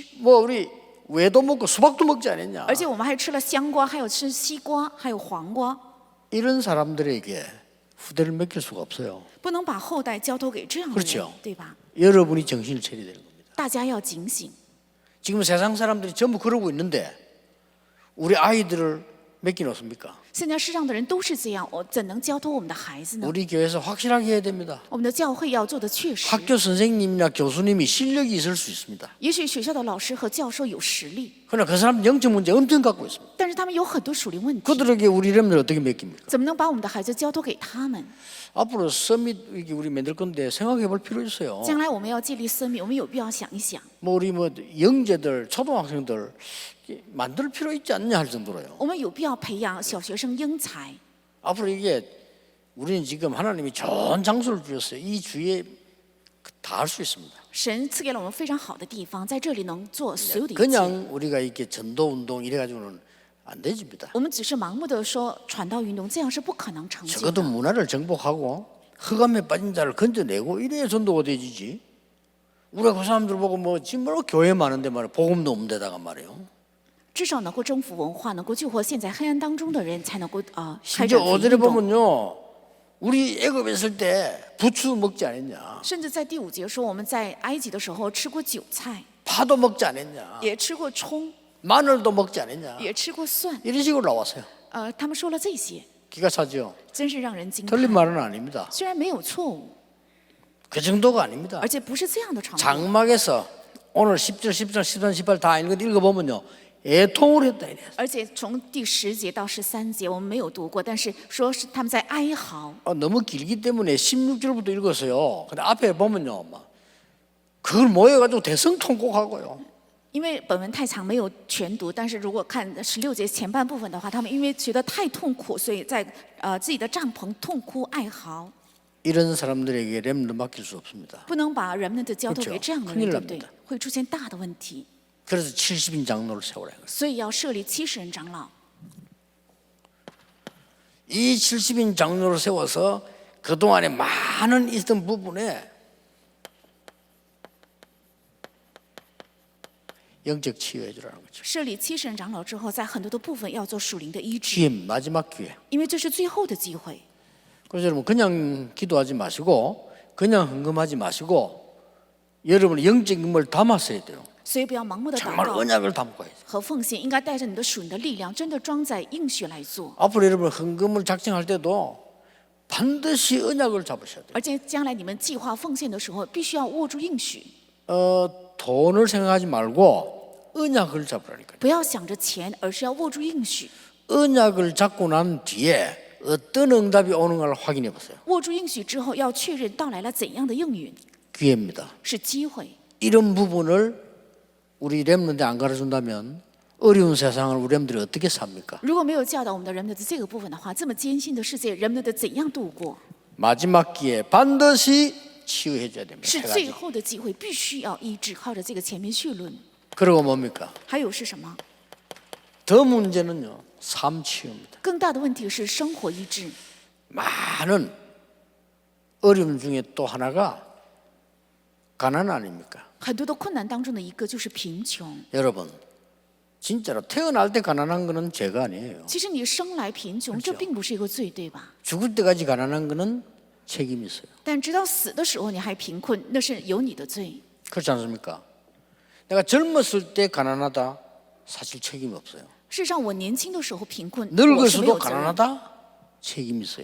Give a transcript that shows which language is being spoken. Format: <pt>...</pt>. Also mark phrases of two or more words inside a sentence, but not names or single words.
<ko>뭐 우리 외도 먹고 수박도 먹지 않았냐</ko> <zh>而且我们还吃了香瓜，还有吃西瓜，还有黄瓜。</zh> <ko>이런 사람들에게 후대를 맡길 수가 없어요.</ko> <zh>不能把后代交托给这样的</zh> <ko>그렇죠</ko> <zh>人，对吧？</zh> <ko>여러분이 정신을 차려야 되는 겁니다.</ko> <zh>大家要警醒。</zh> <ko>지금 세상 사람들이 전부 그러고 있는데 우리 아이들을 맡겨놓습니까?</ko> <zh>现在世上的人都是这样，我怎能交托我们的孩子呢？</zh> <ko>우리 교회에서 확실하게 해야 됩니다.</ko> <zh>我们的教会要做的确实。</zh> <ko>학교 선생님이나 교수님이 실력이 있을 수 있습니다.</ko> <zh>也许学校的老师和教授有实力，</zh> <ko>그러나 그 사람 영적 문제 엄청 갖고 있습니다.</ko> <zh>但是他们有很多属灵问题，</zh> <ko>그들에게 우리 렘들 어떻게 맡깁니까?</ko> <zh>怎么能把我们的孩子交托给他们？</zh> <ko>앞으로 서밋 이게 우리 만들 건데 생각해 볼 필요 있어요.</ko> <zh>将来我们要建立生命，我们有必要想一想，</zh> <ko>뭐 우리 뭐 영재들 초등학생들 만들 필요 있지 않냐 할 정도로요.</ko> <zh>我们有必要培养小学生英才。</zh> <ko>앞으로 이게 우리는 지금 하나님이 좋은 장소를 주셨어요. 이 주위에 다 할 수 있습니다.</ko> <zh>神赐给了我们非常好的地方，在这里能做所有的一切。</zh> <ko>그냥 우리가 이렇게 전도 운동 이래 가지고는 안 되집니다.</ko> <zh>我们只是盲目的说传道运动，这样是不可能成就</zh> <ko>적어도</ko> <zh>的。</zh> <ko>문화를 정복하고 흑암에 빠진 자를 건져내고 이래야 전도가 되지지. 우리가 그 사람들 보고 뭐 지금 뭐 교회 많은데 말이야 복음도 없는 데다가 말이에요.</ko> <zh>至少能够征服文化，能够救活现在黑暗当中的人，才能够开</zh> <ko>심지어</ko> <zh>展福音</zh> <ko>5절에</ko> <zh>运动。</zh> <ko>보면요, 우리 애굽에 있을 때 부추 먹지 않았냐,</ko> <zh>甚至在第5节说，我们在埃及的时候吃过韭菜，</zh> <ko>파도 먹지 않았냐,</ko> <zh>也吃过葱，</zh> <ko>마늘도 먹지 않았냐,</ko> <zh>也吃过蒜。</zh> <ko>이런 식으로 나왔어요.</ko> <zh>他们说了这些，</zh> <ko>기가 차죠.</ko> <zh>真是让人惊</zh> <ko>틀린</ko> <zh>叹。</zh> <ko>말은 아닙니다.</ko> <zh>虽然没有错误，</zh> <ko>그 정도가 아닙니다.</ko> <zh>而且不是这样的程度。</zh> <ko>장막에서 오늘 10절, 13, 14, 18 다 읽어보면요, 애통을 했다 이래요.</ko> <zh>而且从第10节到13节我们没有读过，但是说是他们在哀嚎。</zh> <ko>너무 길기 때문에 16절부터 읽었어요. 근데 앞에 보면요, 막 그걸 모여가지고 대성통곡하고요.</ko> <zh>因为本文太长没有全读，但是如果看16节前半部分的话，他们因为觉得太痛苦，所以在自己的帐篷痛哭哀嚎。</zh> <ko>이런 사람들에게 렘넌트 맡길 수 없습니다.</ko> <zh>不能把人们的交托给这样的人，</zh> <ko>큰일</ko> <zh>对不对</zh> <ko>납니다 ？</ko> <zh>会出现大的问题，</zh> <ko>그래서 70인 장로를 세우라.</ko> <zh>所以要设立70人长老。</zh> <ko>이 70인 장로를 세워서 그동안에 많은 있던 부분에 영적 치유해 주라는 거죠.</ko> <zh>设立70人长老之后，在很多的部分要做属灵的医治，</zh> <ko>기회, 마지막 기회.</ko> <zh>因为这是最后的机会。</zh> <ko>그래서 여러분 그냥 기도하지 마시고 그냥 헌금하지 마시고 여러분의 영적인 걸 담았어야 돼요.</ko> <zh>所以不要盲目的祷</zh> <ko>정말</ko> <zh>告</zh> <ko>언약을 담고 해야 돼요.</ko> <zh>和奉献，应该带着你的属灵的力量，真的装载应许来做。</zh> <ko>앞으로 여러분 헌금을 작정할 때도 반드시 언약을 잡으셔야 돼요.</ko> <zh>而且将来你们计划奉献的时候，必须要握住应许，</zh> <ko>돈을 생각하지 말고 언약을 잡으라니까요.</ko> <zh>不要想着钱，而是要握住应许。</zh> <ko>언약을 잡고 난 뒤에 어떤 응답이 오는가를 확인해 보세요.</ko> <zh>握住应许之后，要确认到来了怎样的应允，</zh> <ko>기회입니다.</ko> <zh>是机会。</zh> <ko>이런 부분을 우리 렘넌트에 안 가르쳐준다면 어려운 세상을 우리 렘들이 어떻게 삽니까?</ko> <zh>如果没有教导我们的人们的这个部分的话，这么艰辛的世界，人们的怎样度过？</zh> <ko>마지막 기회에 반드시 치유해 줘야 됩니다.</ko> <zh>是</zh> <ko>세</ko> <zh>最</zh> <ko>가지.</ko> <zh>后的机会，必须要医治。靠着这个前面绪论，</zh> <ko>그리고 뭡니까?</ko> <zh>还有是什么？</zh> <ko>더 문제는요. 삶 치유입니다.</ko> <zh>更大的问题是生活医治。</zh> <ko>많은 어려움 중에 또 하나가 가난 아닙니까?</ko> <zh>很多的困难当中的一个就是贫穷。</zh> <ko>여러분 진짜로 태어날 때 가난한 거는 죄가 아니에요.</ko> <zh>其实你生来贫穷，这并不是一个罪，对吧？</zh> <ko>죽을 때까지 가난한 거는 책임이 있어요.</ko> <zh>但直到死的时候你还贫困，那是有你的罪。</zh> <ko>그렇지 않습니까? 내가 젊었을 때 가난하다 사실 책임이 없어요.</ko> <zh>事实上，我年轻的时候贫困，我是没</zh> <ko>늙어서도</ko> <zh>有责任；</zh> <ko>가난하다 책임이 있어요.</ko>